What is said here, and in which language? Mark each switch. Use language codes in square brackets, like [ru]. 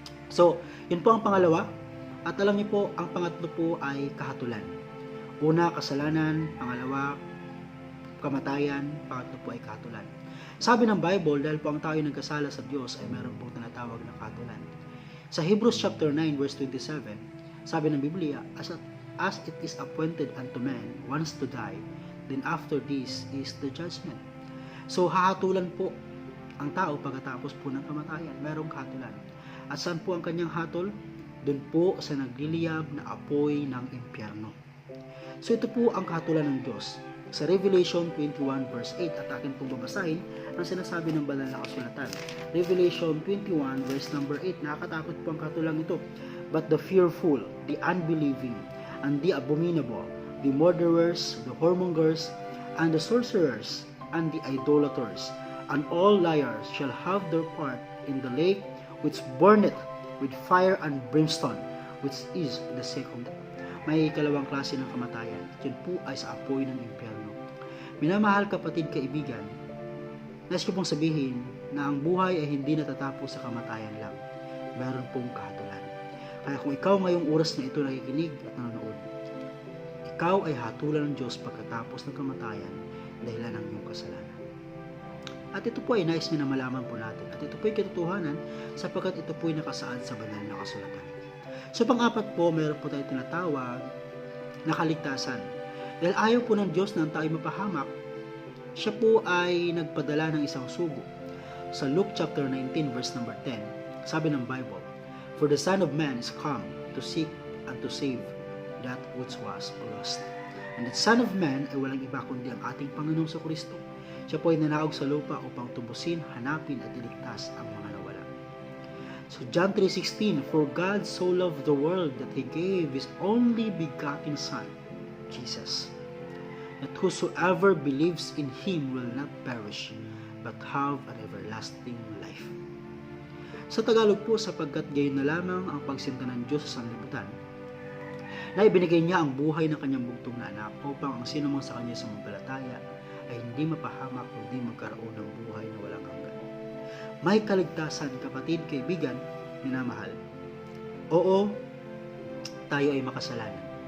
[tl] So, yun po ang pangalawa. At alam niyo po, ang pangatlo po ay kahatulan. Una, kasalanan. Pangalawa, kamatayan. Pangatlo po ay kahatulan. Sabi ng Bible, dahil po ang tao ay nagkasala sa Diyos, ay meron pong tinatawag na kahatulan. [en] Sa Hebrews chapter 9 verse 27, [tl] sabi ng Biblia, [en] as it is appointed unto man once to die, then after this is the judgment. [tl] So, hahatulan po ang tao pagkatapos po ng kamatayan. Merong kahatulan. At saan po ang kanyang hatol? Doon po sa nagliliyab na apoy ng impyerno. So ito po ang kahatulan ng Diyos. Sa Revelation 21 verse 8, at akin pong babasahin ang sinasabi ng banal na kasulatan. Revelation 21 verse number 8, nakakatakot po ang kahatulan ito. [en] But the fearful, the unbelieving, and the abominable, the murderers, the whoremongers, and the sorcerers, and the idolaters, and all liars shall have their part in the lake which burneth with fire and brimstone, which is the second death. [tl] May ikalawang klase ng kamatayan. Yun po ay sa apoy ng impyerno. Minamahal kapatid, kaibigan, nais ko pong sabihin na ang buhay ay hindi natatapos sa kamatayan lang. Meron pong kahatulan. Kaya kung ikaw ngayong oras na ito nakikinig at nanonood, ikaw ay hatulan ng Diyos pagkatapos ng kamatayan dahilan ng iyong kasalanan. At ito po ay nais niya na malaman po natin. At ito po ay katotohanan sapagkat ito po ay nakasaad sa banal na kasulatan. So pang-apat po, meron po tayo tinatawag na kaligtasan. Dahil ayaw po ng Diyos na ang tayo mapahamak, siya po ay nagpadala ng isang sugo. [en] Sa Luke chapter 19 verse number 10, [tl] sabi ng Bible, [en] For the Son of Man is come to seek and to save that which was lost. And the Son of Man [tl] ay walang iba kundi ang ating Panginoong Kristo. Siya po ay nanaog sa lupa upang tubusin, hanapin at iligtas ang mga nawala. [en] So John 3:16, For God so loved the world that He gave His only begotten Son, Jesus, that whosoever believes in Him will not perish, but have an everlasting life. [tl] Sa Tagalog po, sapagkat gayon na lamang ang pagsinta ng Diyos sa sanlibutan, na ibinigay niya ang buhay ng kanyang bugtong na anak upang ang sinumang sa kanya sumampalataya ay hindi mapahamak kundi magkaroon ng buhay na walang hanggan. May kaligtasan, kapatid, kaibigan, minamahal. Oo, tayo ay makasalanan.